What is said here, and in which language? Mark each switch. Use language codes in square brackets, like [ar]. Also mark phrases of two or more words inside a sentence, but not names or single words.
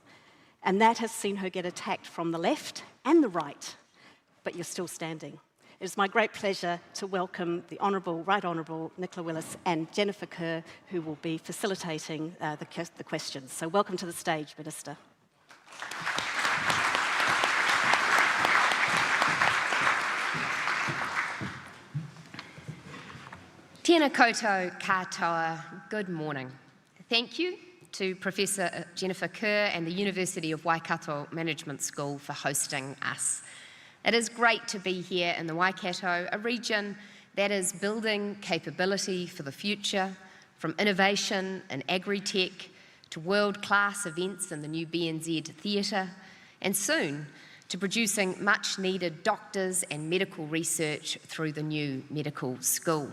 [en] And that has seen her get attacked from the left and the right, but you're still standing. It is my great pleasure to welcome the Right Honourable Nicola Willis and Jennifer Kerr, who will be facilitating the questions. So welcome to the stage, Minister. [mi] Tēnā koutou katoa, [en] good morning. Thank you to Professor Jennifer Kerr and the University of Waikato Management School for hosting us. It is great to be here in the Waikato, a region that is building capability for the future, from innovation in agri-tech to world-class events in the new BNZ Theatre, and soon to producing much-needed doctors and medical research through the new medical school.